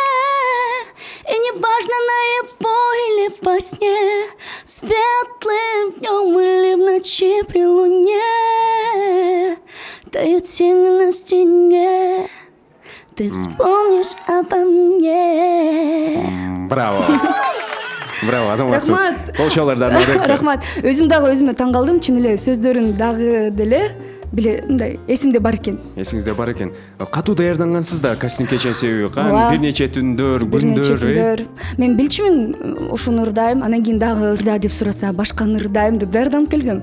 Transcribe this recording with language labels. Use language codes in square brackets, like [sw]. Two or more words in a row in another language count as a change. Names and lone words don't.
[ru] И неважно, наяву или во сне, светлым днем или в ночи при луне, тают тени на стене. Ты вспомнишь обо мне. [ky] Браво. Браво, азаматсыз. Колчолордон Рахмат. Өзүм дагы өзүмө таң калдым. Чын эле сөздөрүн дагы деле биле мындай эсимде бар экен. Эсиңизде бар экен. Катуу даярдангансыз да кастингке чейин себеби бир нече түндөр, күндөр. Мен билчүмүн ушуну ырдайм, анан кийин дагы ырда деп сураса, башканы ырдайм деп даярданып келгем.